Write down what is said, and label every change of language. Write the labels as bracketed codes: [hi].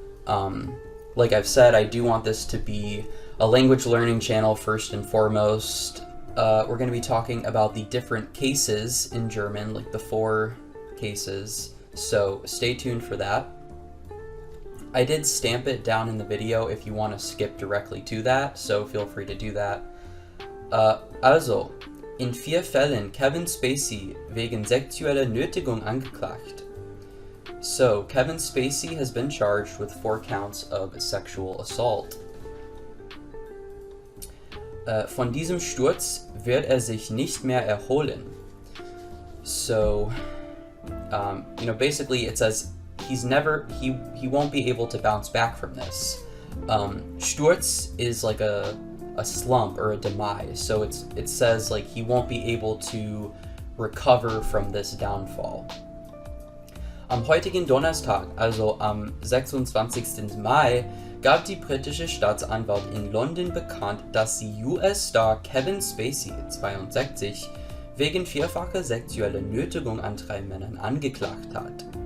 [en] Like I've said, I do want this to be a language learning channel first and foremost. We're going to be talking about the different cases in German, like the 4 cases, so stay tuned for that. I did stamp it down in the video if you want to skip directly to that, so feel free to do that. [de] Also, in 4 Fällen Kevin Spacey wegen sexueller Nötigung angeklagt. [en] So, Kevin Spacey has been charged with 4 counts of sexual assault. [de] Von diesem Sturz wird sich nicht mehr erholen. [en] So, basically it says he won't be able to bounce back from this. Sturz is like a slump or a demise, so it says like he won't be able to recover from this downfall. [de] Am heutigen Donnerstag, also am 26. Mai, gab die britische Staatsanwalt in London bekannt, dass sie US-Star Kevin Spacey, 62, wegen 4-facher sexueller Nötigung an 3 Männern angeklagt hat.